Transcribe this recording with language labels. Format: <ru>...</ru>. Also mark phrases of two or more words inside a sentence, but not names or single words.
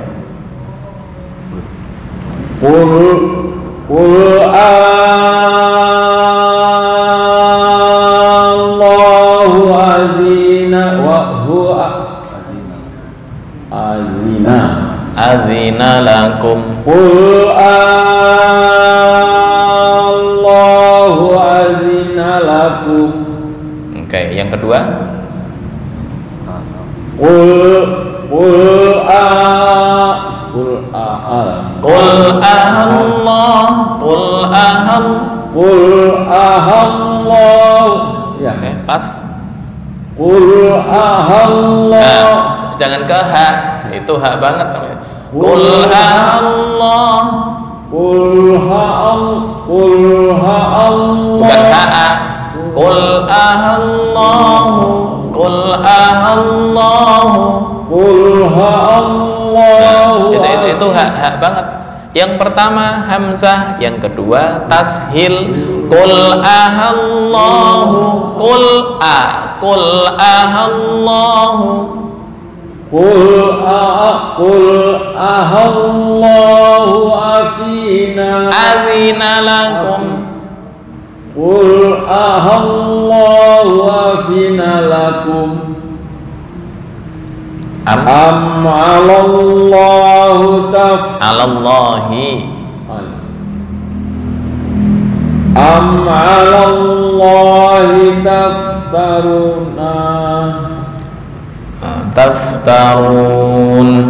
<ar>قل الله أذن وهو أذن لكم. قل الله أذن لكم.</ar> <id>Oke, yang kedua.</id> <ar>قل آلله. Ya,</ar> <id>Oke, pas.</id> <ar>قل آلله.</ar> <id>Nah, jangan ke ha, itu ha banget namanya.</id> <ar>قل آلله. قل ها</ar> <id>Bukan ha.</id> <ar>قل آللهُ. قل آللهُ. قل ها الله.</ar> <id>Itu ha banget. Yang pertama hamzah, yang kedua tashil.</id> <ar>قل آللهُ قل آللهُ. قل آللهُ أذن لكم. قل آللهُ أذن لكم. أم على اللهُ على الله. أم على الله تفترون. تفترون.</ar>